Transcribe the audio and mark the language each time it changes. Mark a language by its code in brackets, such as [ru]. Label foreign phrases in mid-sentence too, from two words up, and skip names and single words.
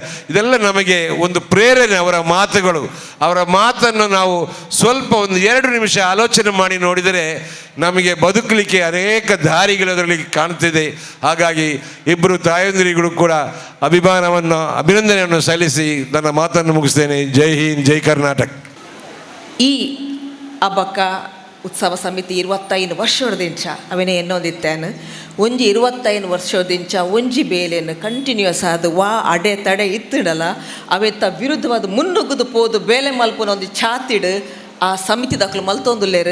[kn] ಇದೆಲ್ಲ ನಮಗೆ ಒಂದು ಪ್ರೇರಣೆ, ಅವರ ಮಾತುಗಳು. ಅವರ ಮಾತನ್ನು ನಾವು ಸ್ವಲ್ಪ ಒಂದು 2 ನಿಮಿಷ ಆಲೋಚನೆ ಮಾಡಿ ನೋಡಿದರೆ ನಮಗೆ ಬದುಕಲಿಕ್ಕೆ ಅನೇಕ ದಾರಿಗಳು ಅದರಲ್ಲಿ ಕಾಣ್ತಿದೆ. ಹಾಗಾಗಿ ಇಬ್ಬರು ತಾಯಂದಿರಿಗಳು ಕೂಡ ಅಭಿನಂದನೆಯನ್ನು ಸಲ್ಲಿಸಿ ನನ್ನ ಮಾತನ್ನು ಮುಗಿಸ್ತೇನೆ. ಜೈ ಹಿಂದ್, ಜೈ ಕರ್ನಾಟಕ. [tcy] ಈ ಹಬ್ಬಕ್ಕ ಉತ್ಸವ ಸಮಿತಿ 25 ವರ್ಷದಿಂಚ ಅವನೇ ಎನ್ನೋದಿತ್ತೇನು ಒಂಜಿ 25 ವರ್ಷದಿಂಚ ಒಂಜಿ ಬೇಲೆಯನ್ನು ಕಂಟಿನ್ಯೂಸ್ ಆದ ಅಡೆ ತಡೆ ಇತ್ತಿಡಲ್ಲ ಅವೆತ್ತ ವಿರುದ್ಧವಾದ ಮುನ್ನುಗ್ಗುದು ಪೋದು ಬೇಲೆ ಮಲ್ಪನ ಒಂದು ಛಾತಿಡು ಆ ಸಮಿತಿ ದಾಖಲು ಮಲ್ತೊಂದುಲ್ಲೇರು.